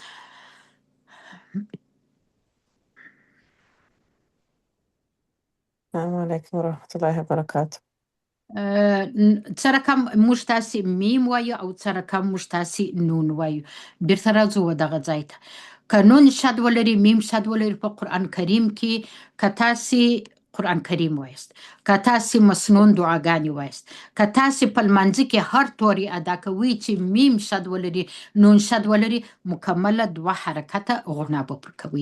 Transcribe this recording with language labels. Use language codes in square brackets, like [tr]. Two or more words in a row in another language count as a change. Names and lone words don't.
[ar] السلام علیکم ورحمة الله وبرکاته. [ps] څه رقم موږ تاسې میم وایو او څه رقم موږ تاسې نون وایو. بیرته راځو دغه ځای ته. که نون شد ولري، میم شد ولري په قرآن کریم کې، که تاسې قرآن کریم وایست، که تاسې مسنون دعاګانې وایست، که تاسې په لمانځه کې هر توري ادا کوئ چې میم شد ولري، نون شد ولري، مکمله دوه حرکته غوڼه به پر کوئ.